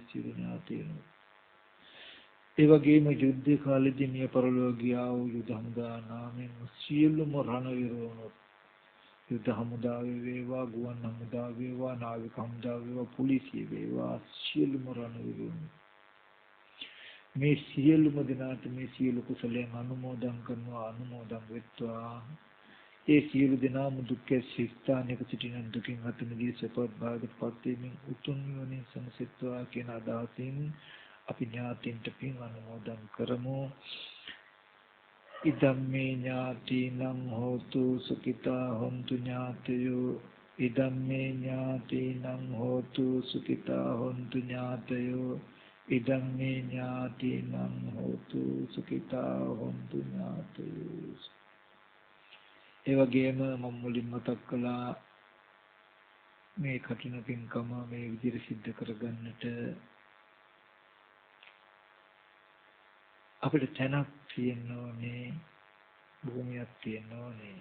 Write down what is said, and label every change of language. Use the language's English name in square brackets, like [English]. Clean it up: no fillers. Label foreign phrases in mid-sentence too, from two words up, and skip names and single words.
[Sinhala] සියලු ඥාතීන් ඒ වගේම යුද්ධ කාලේදී මිය පරලෝකියා වූ යුද හමුදා නාමයෙන් සියලුම රණවිරුවෝ යුද හමුදාවේ වේවා ගුවන් හමුදාවේ වේවා නාවික හමුදාවේ වේවා පොලිසිය වේවා සියලුම රණවිරුවෝ මේ සියලුම දෙනාට මේ සියලු කුසලයන් අනුමෝදන් කරනවා අනුමෝදන් වෙත්වා. ඒ සියලු දෙනාම දුක්ඛ ශිස්තානික සිටින දුකින් අත මිදී සපවත් භාගයටපත් වීමෙන් උතුම් නිවනින් සමසිතවා කියන අදහසින් අපි ඥාතින්ට පින් අනුමෝදන් කරමු. [Pali] ඉදම්මේ ඥාතිනම් හෝතු සුඛිතා හොන්තු ඥාතයෝ ඉදම්මේ ඥාතිනම් හෝතු සුඛිතා හොන්තු ඥාතයෝ ඉදම්මේ ඥාතිනම් හෝතු සුඛිතා හොන්තු ඥාතයෝ. [Sinhala] ඒ වගේම මම මුලින්ම මතක් කළා මේ කටින පින්කම මේ විදිහට සිද්ධ කරගන්නට අපිට තැනක් තියෙන්න ඕනේ, භූමියක් තියෙන්න ඕනේ.